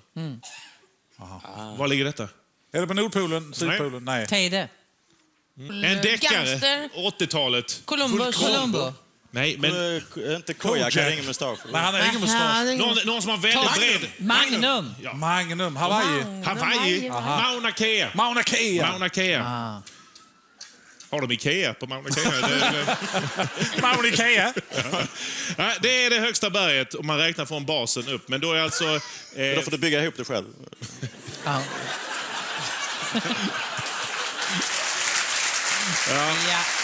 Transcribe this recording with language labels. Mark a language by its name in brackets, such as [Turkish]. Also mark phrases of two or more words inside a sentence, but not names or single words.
[Swedish] Var ligger detta? Är det på Nordpolen? Sydpolen? Nej. Teide. En deckare. Gangster. 80-talet. Columbo. Nej, men Inte Kojak, har ingen mustasch. Nej, han har ingen mustasch. någon som har väldigt bred... Magnum. Ja. Magnum. Hawaii. Hawaii. Mauna Kea. Mauna Kea. Mauna Kea. Har de Ikea på Mauna Kea? Mauna Kea. Ja, det är det högsta berget om man räknar från basen upp. Men då är alltså... Då får du bygga ihop det själv. Ja. Ja.